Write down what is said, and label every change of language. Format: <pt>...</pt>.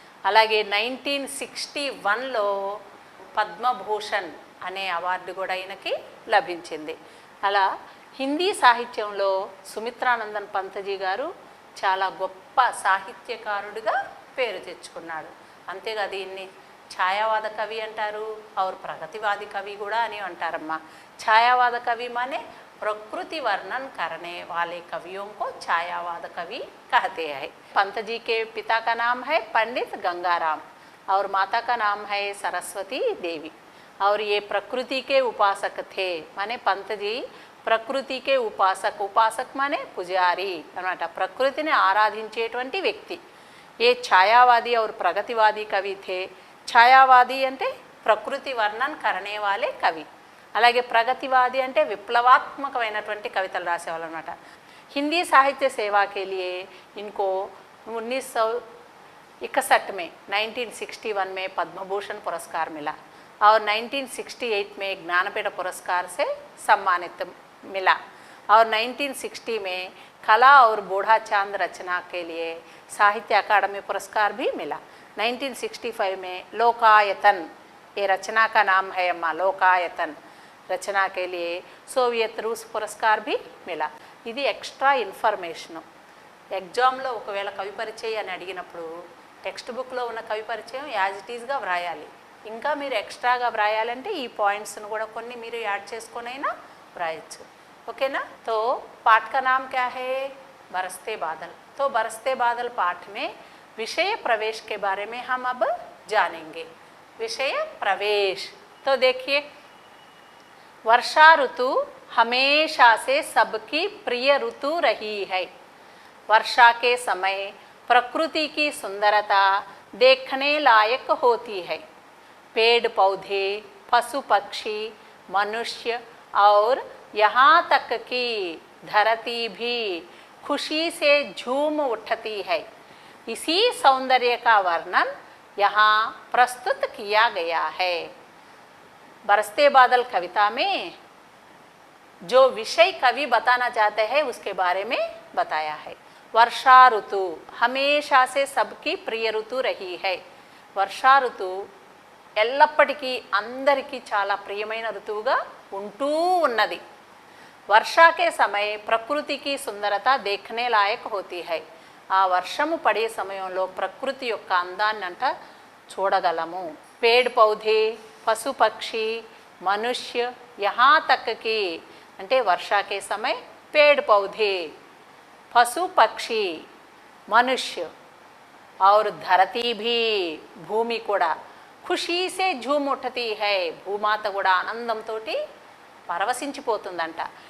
<te>అలాగే 1961లో పద్మభూషణ్ అనే అవార్డు కూడా ఈయనకి లభించింది. అలా హిందీ సాహిత్యంలో సుమిత్రానందన్ పంతజీ గారు చాలా గొప్ప సాహిత్యకారుడిగా పేరు తెచ్చుకున్నాడు. అంతేకాదు ఈయన్ని ఛాయావాద కవి అంటారు, और ప్రగతివాది కవి కూడా అని అంటారమ్మా.</te> <hi>ఛాయావాద కవి माने प्रकृति वर्णन करने वाले कवियों को छायावाद कवि कहते हैं. पंत जी के पिता का नाम है पंडित गंगाराम और माता का नाम है सरस्वती देवी और ये प्रकृति के उपासक थे. माने पंत जी ప్రకృతి కే ఉపాసక్, ఉపాసక్ మానే</hi> <te>పుజారి అన్నమాట, ప్రకృతిని ఆరాధించేటువంటి వ్యక్తి. ఏ ఛాయావాది और ప్రగతివాది కవి थे. ఛాయావాది అంటే</te> <hi>ప్రకృతి వర్ణన్ కరణే వాలే కవి,</hi> <te>అలాగే ప్రగతివాది అంటే విప్లవాత్మకమైనటువంటి కవితలు రాసేవాళ్ళు అనమాట.</te> <hi>हिंदी साहित्य सेवा के लिए इनको 1961 में 1961 में पद्म भूषण पुरस्कार मिला और 1968 में ज्ञानपीठ पुरस्कार से सम्मानित मिला और 1960 में कला और बूढ़ा चांद रचना के लिए साहित्य अकादमी पुरस्कार भी मिला। 1965 में लोकायतन, ये रचना का नाम है अम्मा, लोकायतन रचना के लिए सोवियत रूस पुरस्कार भी मिला।</hi> <te>ఇది ఎక్స్ట్రా ఇన్ఫర్మేషను. ఎగ్జామ్లో ఒకవేళ కవి పరిచయం అని అడిగినప్పుడు టెక్స్ట్ బుక్లో ఉన్న కవి పరిచయం యాజ్ ఇట్ ఈజ్గా వ్రాయాలి. ఇంకా మీరు ఎక్స్ట్రాగా వ్రాయాలంటే ఈ పాయింట్స్ను కూడా కొన్ని మీరు యాడ్ చేసుకొనైనా వ్రాయచ్చు.</te> <hi>ओकेना। तो पाठ का नाम क्या है? बरसते बादल। तो बरसते बादल पाठ में विषय प्रवेश के बारे में हम अब जानेंगे। विषय प्रवेश तो देखिए, वर्षा ऋतु हमेशा से सबकी प्रिय ऋतु रही है। वर्षा के समय प्रकृति की सुंदरता देखने लायक होती है। पेड़ पौधे, पशु पक्षी, मनुष्य और यहाँ तक कि धरती भी खुशी से झूम उठती है। इसी सौंदर्य का वर्णन यहाँ प्रस्तुत किया गया है। बरसते बादल कविता में जो विषय कवि बताना चाहते हैं उसके बारे में बताया है। वर्षा ऋतु हमेशा से सबकी प्रिय ऋतु रही है।</hi> <te>वर्षा ऋतु ఎల్లప్పటికీ అందరికీ చాలా ప్రియమైన ఋతువుగా ఉంటూ ఉన్నది।</te> <hi>वर्षा के समय प्रकृति की सुंदरता देखने लायक होती है।</hi> <te>ఆ వర్షము పడే సమయంలో ప్రకృతి యొక్క అందాన్ని అంట చూడగలము।</te> <hi>पेड़ पौधे, पशु पक्षी, मनुष्य यहाँ तक कि అంటే वर्षा के समय पेड़ पौधे, पशु पक्षी, मनुष्य और धरती भी भूमि కూడా ఖుషీ సే ఝూమ్ ఉఠతీ హై,</hi> <te>భూమాత కూడా ఆనందంతో పరవశించిపోతుందంట।</te>